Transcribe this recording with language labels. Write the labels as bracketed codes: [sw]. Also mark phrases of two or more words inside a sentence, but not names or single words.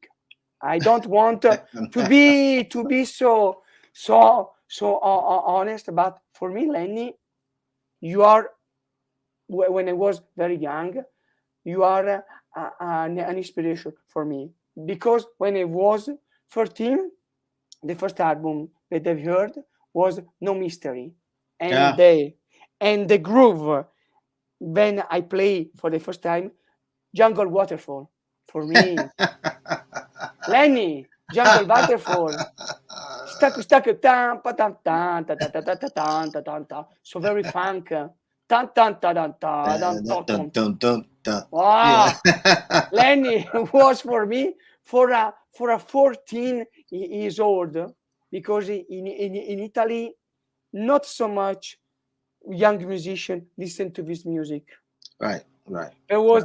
[en] I don't want to be so honest, but for me, Lenny, you are, when I was very young, you are an inspiration for me, because when I was 13, the first album that I've heard was No Mystery, and the groove when I play for the first time Jungle Waterfall, for me. Lenny, Jungle Waterfall. Stuck, so very funk. Tan tan ta dan ta dan Dun, ton. dun, dun, dun. Wow, Yeah. Lenny was for me for a 14 years old, because in Italy not so much young musician listen to this music. Right, right. There was